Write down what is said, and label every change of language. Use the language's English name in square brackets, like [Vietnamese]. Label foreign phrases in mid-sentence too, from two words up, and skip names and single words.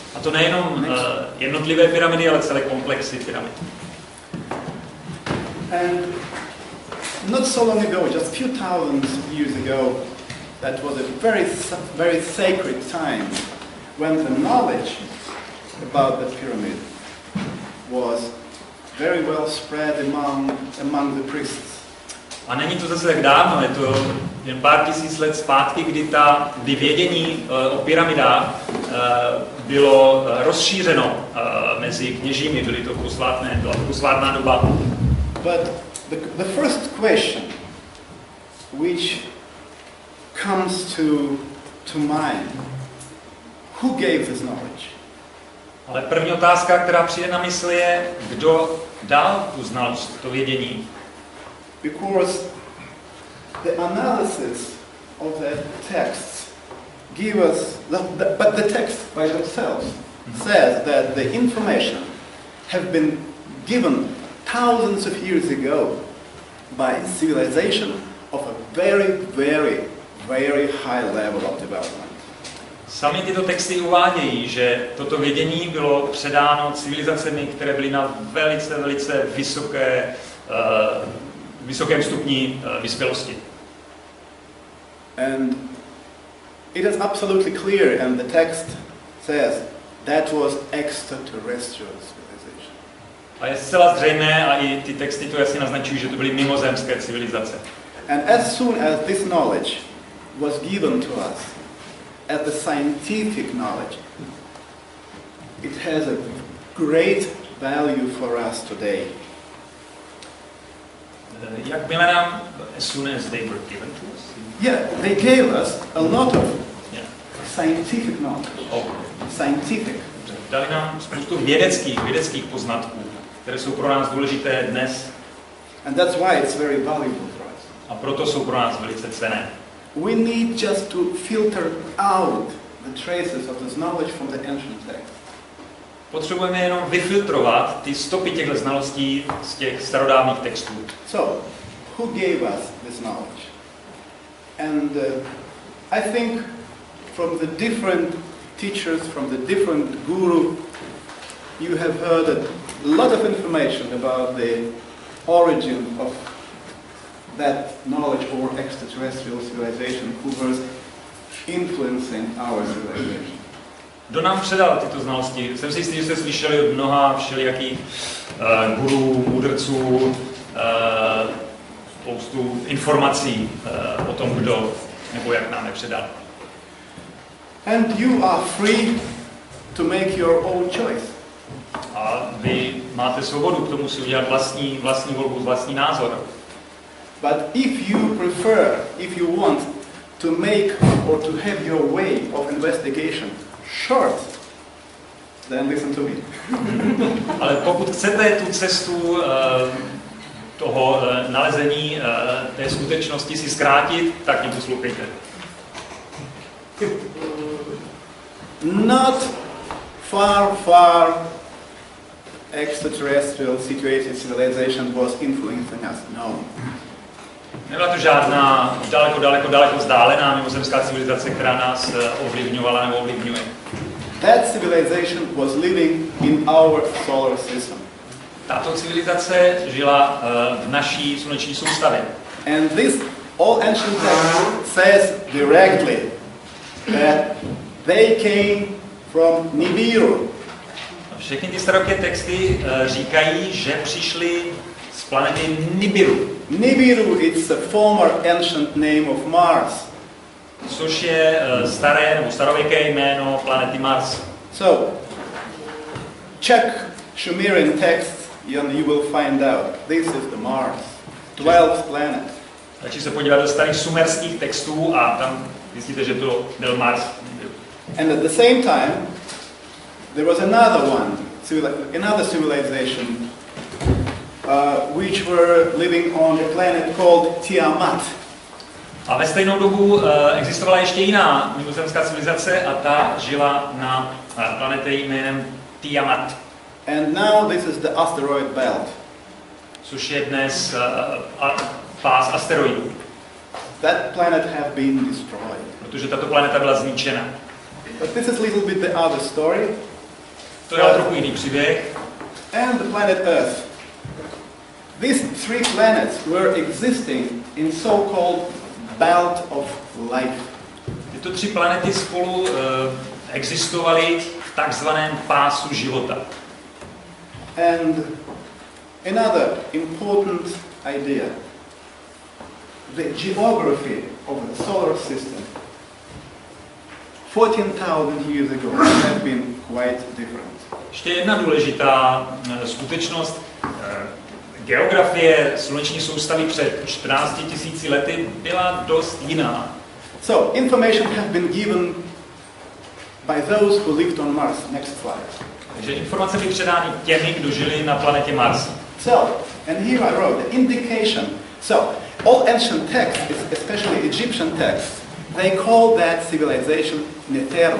[Czech] A to nejenom jednotlivé pyramidy, ale celé komplexy pyramid. [English] And not so long ago, just a few thousand years ago, that was a very sacred time when the knowledge about the pyramid was very well spread among the priests. [Czech] A není to zase tak dávno, je to jen pár tisíc let zpátky, kdy vědění o pyramidách bylo rozšířeno mezi kněžími, byla posvátná doba. [English] But the first question which comes to mind, who gave this knowledge? [Czech] Ale první otázka, která přijde na mysl, je, kdo dal tu znalost, to vědění. [English] Because the analysis of the texts give us, but the text by themselves says that the information have been given thousands of years ago by civilization of a very, very, very high level of development. [Czech] Sami tyto texty uvádějí, že toto vědění bylo předáno civilizacemi, které byly na velice, velice vysokém stupni vyspělosti. [English] And it is absolutely clear, and the text says that was extraterrestrial civilization. [Czech] A je zcela zřejmé, a i ty texty to jasně naznačují, že to byly mimozemské civilizace. [English] And as soon as this knowledge was given to us as the scientific knowledge, it has a great value for us today. [Czech] Jakmile nám, [English] as soon as they were given to us? Yeah, they gave us a lot of scientific knowledge. Scientific. [Czech] Dali nám spoustu vědeckých poznatků, které jsou pro nás důležité dnes. [English] And that's why it's very valuable for us. [Czech] A proto jsou pro nás velice cenné. [English] We need just to filter out the traces of this knowledge from the ancient text. [Czech] Potřebujeme jenom vyfiltrovat ty stopy těchto znalostí z těch starodávných textů. [English] So, who gave us this knowledge? And I think from the different teachers, from the different guru, you have heard a lot of information about the origin of that knowledge or extraterrestrial civilization who was influencing our civilization. [Czech] Kdo nám předal tyto znalosti? Jsem si jistý, že jste slyšeli od mnoha všelijakých gurů, mudrců, spoustu informací o tom, kdo nebo jak nám je předal. [English] And you are free to make your own choice. [Czech] A vy máte svobodu k tomu si udělat vlastní volbu, vlastní názor. [English] But if you prefer, if you want to make or to have your way of investigation short, then listen to me. [Czech] Ale pokud chcete tu cestu toho nalezení té skutečnosti si zkrátit, tak mě poslouchejte. [English] not far extraterrestrial situated civilization was influencing us. [Czech] No. Nebyla to žádná daleko vzdálená mimozemská civilizace, která nás ovlivňovala nebo ovlivňuje. [English] That civilization was living in our solar system. [Czech] Tato civilizace žila v naší sluneční soustavě. [English] And this all ancient text says directly that they came from Nibiru. [Czech] Všechny ty starověké texty říkají, že přišli z planety Nibiru. [English] Nibiru is a former ancient name of Mars. [Czech] Což je staré nebo starověké jméno planety Mars. [English] So, Czech Sumerian text, and you will find out this is the Mars, 12th planet. [Czech] Takže se podívat do starých sumerských textů a tam zjistíte, že to byl Mars. [English] And at the same time, there was another one, another civilization, which were living on a planet called Tiamat. [Czech] A ve stejnou dobu existovala ještě jiná mimozemská civilizace a ta žila na planetě jménem Tiamat. [English] And now this is the asteroid belt. [Czech] Což je dnes pás asteroidů. [English] That planet have been destroyed. [Czech] Protože tato planeta byla zničena. [English] But this is a little bit the other story. [Czech] To je trochu jiný příběh. [English] And the planet Earth. These three planets were existing in so-called belt of life. [Czech] Tyto tři planety spolu existovaly v takzvaném pásu života. [English] And another important idea. The geography of the solar system 14,000 years ago has been quite different. [Czech] Ještě jedna důležitá skutečnost. Geografie sluneční soustavy před 14 000 lety byla dost jiná. [English] So, information has been given by those who lived on Mars. Next slide. [Czech] Takže informace byly předány těmi, kdo žili na planetě Mars. [English] So, and here I wrote the indication. So, all ancient texts, especially Egyptian texts, they call that civilization Neteru.